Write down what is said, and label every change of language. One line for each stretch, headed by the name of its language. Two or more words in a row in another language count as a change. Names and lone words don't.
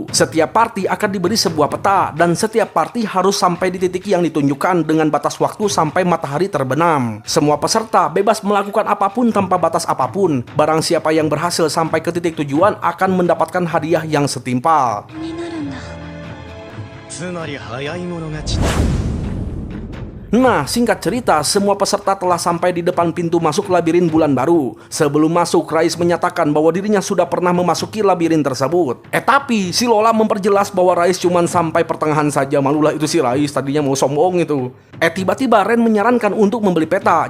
Indonesian: Setiap party akan diberi sebuah peta, dan setiap party harus sampai di titik yang ditunjukkan dengan batas waktu sampai matahari terbenam. Semua peserta bebas melakukan apapun tanpa batas apapun. Barang siapa yang berhasil sampai ke titik tujuan akan mendapatkan hadiah yang setimpal.
Japanese: になるんだ。つまり早い者勝ち
Indonesian: Nah, singkat cerita, semua peserta telah sampai di depan pintu masuk labirin bulan baru. Sebelum masuk, Rais menyatakan bahwa dirinya sudah pernah memasuki labirin tersebut. Tapi si Lola memperjelas bahwa Rais cuma sampai pertengahan saja. Malulah itu si Rais, tadinya mau sombong itu. Tiba-tiba Ren menyarankan untuk membeli peta.